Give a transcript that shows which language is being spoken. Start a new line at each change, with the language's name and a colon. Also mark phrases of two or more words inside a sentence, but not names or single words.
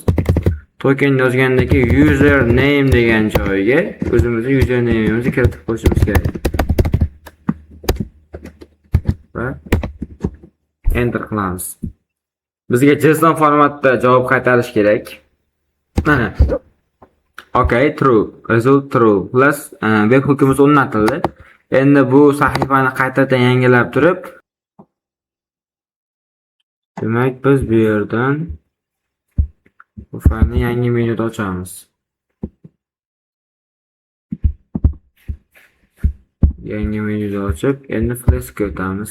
Uzbek: Token yozgandan keyin username degan joyga o'zimizning username'imizni kiritib qo'yishimiz kerak. Va enter qilamiz. Bizga JSON formatda javob qaytarish kerak. Mana.
English: Okay, true. Result true.
Uzbek: Plus webhookimiz o'rnatildi. Endi bu sahifani qaytadan yangilab turib, demak biz bu yerdan bu faylni yangi menyuda ochamiz. Yangi menyuda ochib, endi flashga o'tamiz.